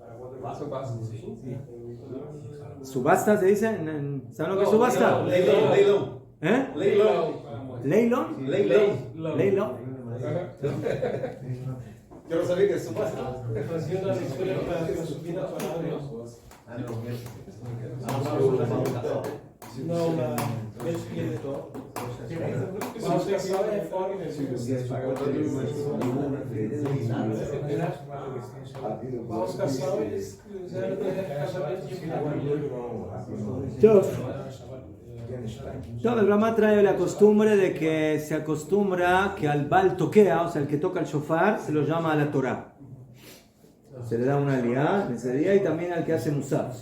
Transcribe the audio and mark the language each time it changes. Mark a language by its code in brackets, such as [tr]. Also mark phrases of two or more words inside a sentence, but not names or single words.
[es] ¿Subasta se dice? ¿Saben lo que es subasta? Leilón. ¿Eh? [pt] Leilão. [es] ¿Leilón? Yo no sabía que es subasta. [pt] Fazia a leitura para subir a Torá. Não, na manutenção é fora mesmo. Manutenção eles fizeram casamento de [es] Todo el Rama trae la costumbre de que se acostumbra que al [he] Baal Tokea, [es] o sea, el que toca el shofar, se lo llama a la Torah. Se le da una liá en ese día y también al que hace Musaf.